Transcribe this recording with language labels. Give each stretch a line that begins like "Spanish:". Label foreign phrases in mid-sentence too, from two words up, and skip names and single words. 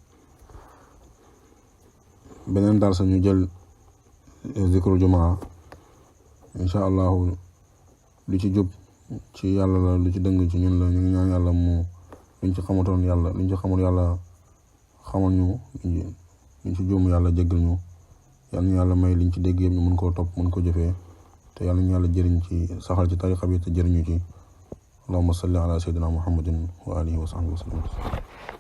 Wolof: beneen darsu ñu jël zikru jumaa
Arabic: إن شاء الله
Wolof: lu ci jub ci yàlla la lu ci dëng ci ñun la ñu ngi ñaan yàlla mu luñ ci xamutoon yàlla luñ ci xamul yàlla xamal ñu luñ ci juum yàlla jéggal ñu yàlla ñu yàlla may liñ ci dégg yëpp ñu mën koo topp mën ko jëfee te yàlla ñu yàlla jëriñ ci saxal ci tariqa bi te jëriñu ci
Arabic: اللهم صل على سيدنا محمد وعلى آله وصحبه وسلم